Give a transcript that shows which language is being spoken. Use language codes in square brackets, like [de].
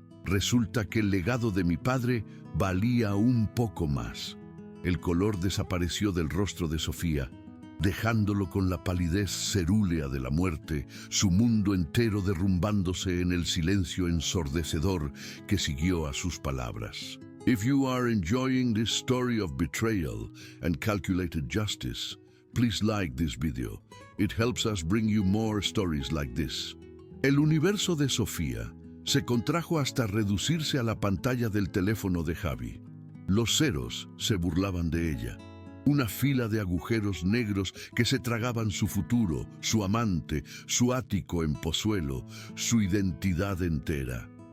[es] Resulta que el legado de mi padre valía un poco más. El color desapareció del rostro de Sofía, dejándolo con la palidez cerúlea de la muerte, su mundo entero derrumbándose en el silencio ensordecedor que siguió a sus palabras. [en] If you are enjoying this story of betrayal and calculated justice, please like this video. It helps us bring you more stories like this. [es] El universo de Sofía se contrajo hasta reducirse a la pantalla del teléfono de Javi. Los ceros se burlaban de ella. Una fila de agujeros negros que se tragaban su futuro, su amante, su ático en Pozuelo, su identidad entera.